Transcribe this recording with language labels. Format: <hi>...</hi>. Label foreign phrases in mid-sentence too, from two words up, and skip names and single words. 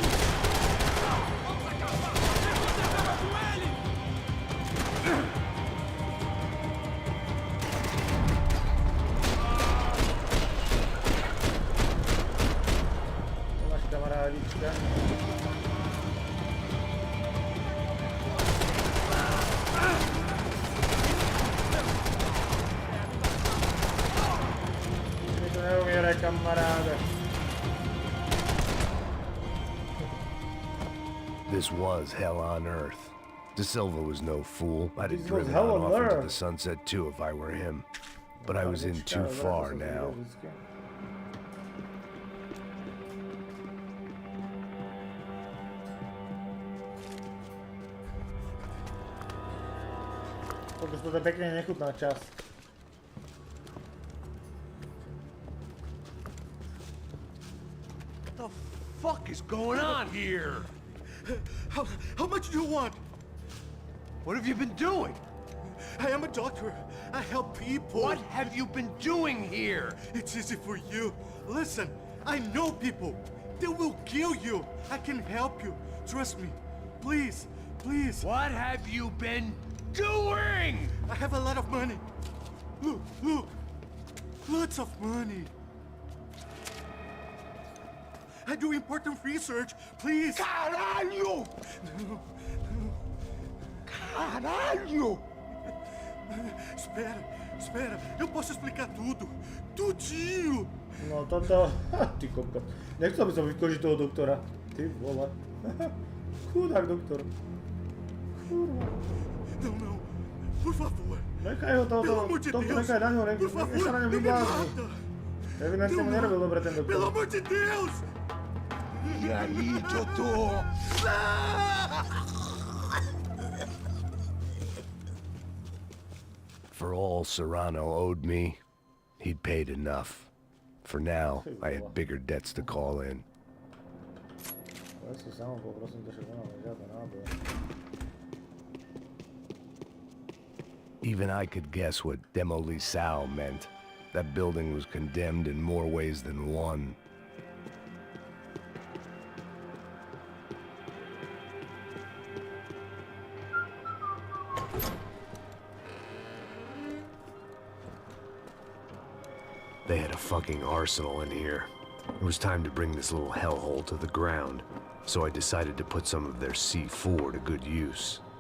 <sk>To máš kamarádička. Neumieraj, kamaráde.</sk> <en>This was hell on earth. De Silva was no fool. I'd have This was driven hell on on off into earth. the sunset too if I were him. But I was in too far now.</en> <sk>Pokud to je pekne nechutná časť.</sk> <en>What the fuck is going on here? How much do you want? What have you been doing? I am a doctor. I help people. What have you been doing here? It's easy for you. Listen, I know people. They will kill you. I can help you. Trust me. Please, please. What have you been doing? I have a lot of money. Look, look. Lots of money. I do important research. Please.</en> <pt>Caralho! Caralho! Espera. Eu posso explicar tudo. Tudinho.</pt> <sk>No toto... Ty kokot. Nechcel by som vykožiť toho doktora. Ty vole. Chudák doktor. Kurva.</sk> <pt>Não. Por favor.</pt> <sk>Nechaj ho</sk> <pt>Pelo amor de</pt> <sk>tohto</sk> <pt>Deus.</pt> <sk>nechaj na ňo,</sk> <pt>Por</pt> <sk>nech</sk> <pt>favor,</pt> <sk>sa na ňom</sk> <pt>não me</pt> <sk>vyblázni.</sk> <pt>mata.</pt> <sk>Evidentne mu nerobil dobre ten doktor.</sk> <pt>Pelo amor de Deus. E aí, doutor?</pt> <en>For all Serrano owed me, he'd paid enough. For now, I had bigger debts to call in.</en> <sk>Ja si sám poprosím, to však nemáme žiadne náboje.</sk> <en>Even I could guess what demolisal meant. That building was condemned in more ways than one. They had a fucking arsenal in here. It was time to bring this little hellhole to the ground, so I decided to put some of their C4 to good use.</en>